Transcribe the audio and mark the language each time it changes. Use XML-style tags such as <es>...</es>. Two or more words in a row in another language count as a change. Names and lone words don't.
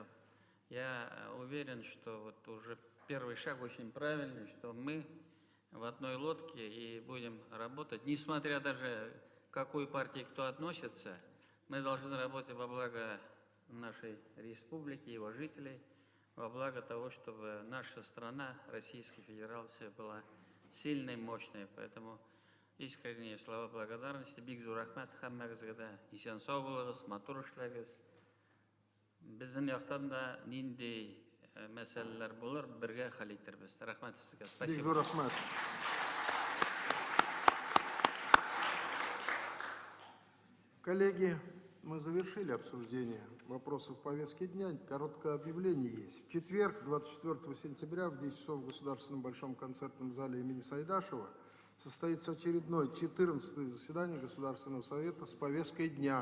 <ru>Я уверен, что вот уже первый шаг очень правильный, что мы в одной лодке и будем работать, несмотря даже к какой партии кто относится, мы должны работать во благо нашей республики, его жителей, во благо того, чтобы наша страна, Российская Федерация, была сильной, мощной. Поэтому искренние слова благодарности.</ru> <tt>Бик зур рахмат хаммагызга да исен сау болыңыз, матур эшләгез. Безнең яктан да нинди мәсьәләләр булыр, бергә хәл итәрбез. Рахмат сезгә. Бик</tt> <ru>Спасибо.</ru> <tt>зур рахмат.</tt> <ru>Коллеги, мы завершили обсуждение вопросов повестки дня. Короткое объявление есть. В четверг, 24 сентября, в 10 часов в Государственном Большом концертном зале имени Сайдашева состоится очередное 14-е заседание Государственного Совета с повесткой дня.</ru>